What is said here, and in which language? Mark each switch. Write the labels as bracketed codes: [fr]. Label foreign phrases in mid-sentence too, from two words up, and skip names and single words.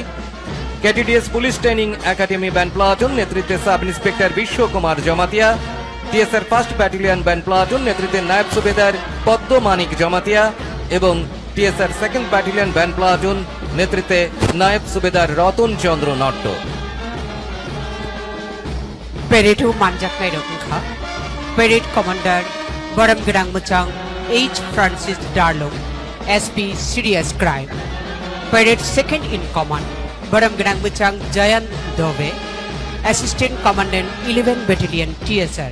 [bn] কেটিডিএস [en] police training academy band platoon [bn] নেতৃত্বে [en] sub inspector [bn] বিশ্বকুমার জমাতিয়া। টিএসআর [en] first battalion band platoon [bn] নেতৃত্বে নায়ব সুবেদার পদ্মমানিক জমাতিয়া এবং টিএসআর [en] second battalion band platoon [bn] নেতৃত্বে নায়ব সুবেদার রতন চন্দ্র নট্ট। [trp] Peredo Manjaknai Rokha, [en] Parade Commander [trp] Baram Gerang Muchang H. [en] Francis Darlow, SP Serious Crime. Parade Second in Command [trp] Baram Gerang Muchang [en] Jayan Dove, Assistant Commandant 11 Battalion TSR.